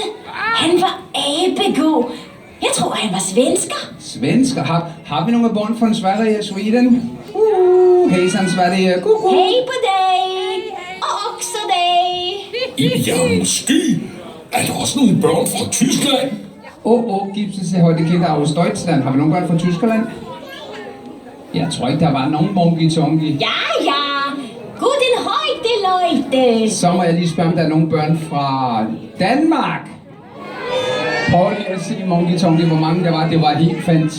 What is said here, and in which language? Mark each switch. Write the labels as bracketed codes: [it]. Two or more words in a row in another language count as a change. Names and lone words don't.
[da] Han var abegod. Jeg tror, han var svensker. Svensker? Har vi nogle bånd fra Sverige og Sweden? [sv] Hejsan Sverige. Hej på dig. [da] Og også dig. Ja, måske er der også nogle børn fra Tyskland. [de] Gibt es heute Kinder aus Deutschland? [da] Har vi nogen børn fra Tyskland? Jeg tror ikke, der var nogen Monkey Tonky. [de] Ja. Guten heute, Leute. [da] Så må jeg lige spørge, om der er nogle børn fra Danmark. Prøv lige at se Monkey Tonky, hvor mange der var. Det var helt fantastisk.